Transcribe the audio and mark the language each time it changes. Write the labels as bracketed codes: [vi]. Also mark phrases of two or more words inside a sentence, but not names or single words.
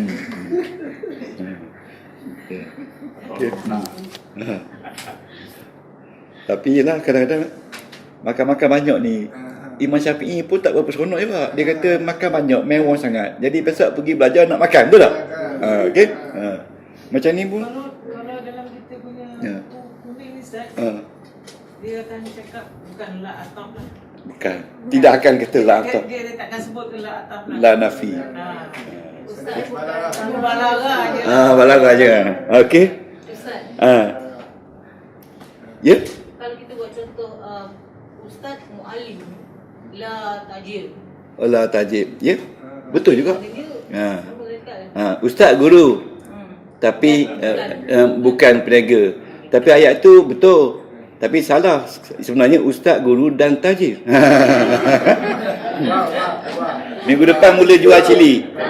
[ms] Tapi yelah, kadang-kadang makan-makan banyak ni, Imam Syafi'i pun tak berapa seronok juga. Dia kata makan banyak mewah sangat. Jadi besok pergi belajar nak makan, betul tak? Okey. Macam ni pun. Kalau dalam kita punya kuning ni Ustaz, dia akan cakap bukan [ar] لا عطف [ms] lah. Bukan. Tidak akan kata [ar] لا عطف. [ms] Dia takkan sebut [ar] لا عطف [ms] lah. [ar] لا نفي. [ms] Ustaz balaghah je. Balaghah je. Okey. Ustaz. Ya? Kalau kita buat contoh Ustaz [ar] معلم لا تاجر. لا تاجب. Ya? [ms] Betul juga. Dia Ustaz guru. Tapi bukan peniaga. Tapi ayat tu betul. Tapi salah. Sebenarnya ustaz, guru dan tajir. Minggu depan mula jual cili.